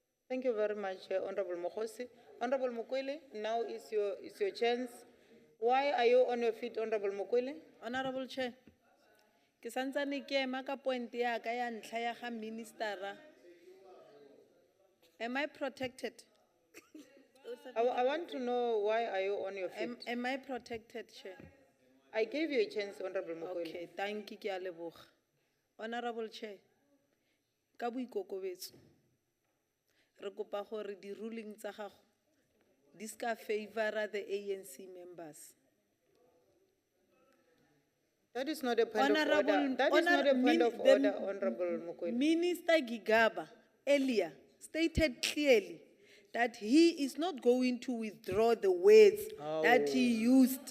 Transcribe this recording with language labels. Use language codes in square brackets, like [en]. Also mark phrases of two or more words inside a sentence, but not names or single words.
[en] Thank you very much, Honorable Mokosi. Honorable Mokwele, now is your chance. Why are you on your feet, Honorable Mokwele? Honorable Chair, [tn] ke santsane ke ema ka point ya ka ya ntlha ya ga ministera. [en] Am I protected? I want to know why are you on your feet? Am I protected, Chair? I gave you a chance, Honorable Mokwele. Okay, thank you, [tn] ke a leboga. [en] Honorable Chair, [tn] ka boikokobetso, re kopa gore di ruling tsa gago di ska [en] favor the ANC members. That is not a point of order. That is not a point of order, Honorable Mokwele. Minister Gigaba earlier stated clearly that he is not going to withdraw the words that he used.